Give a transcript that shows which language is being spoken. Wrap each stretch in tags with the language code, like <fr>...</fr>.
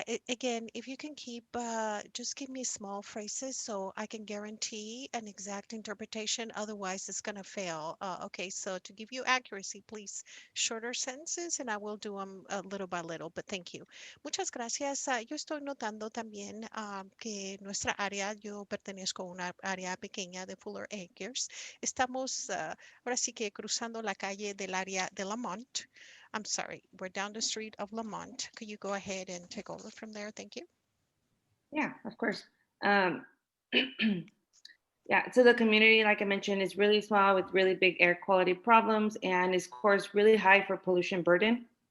<en>Again, if you can keep, just give me small phrases so I can guarantee an exact interpretation. Otherwise, it's going to fail. Okay, so to give you accuracy, please, shorter sentences, and I will do them little by little, but thank you.</en> <es>Muchas gracias. Yo estoy notando también que nuestra área, yo pertenezco a una área pequeña de Fuller Acres. Estamos ahora sí que cruzando la calle del área de Lamont.</es> <en>I'm sorry, we're down the street of Lamont. Could you go ahead and take over from there? Thank you. Yeah, of course. Yeah, so the community, like I mentioned, is really small with really big air quality problems and is, of course, really high for pollution burden.</en>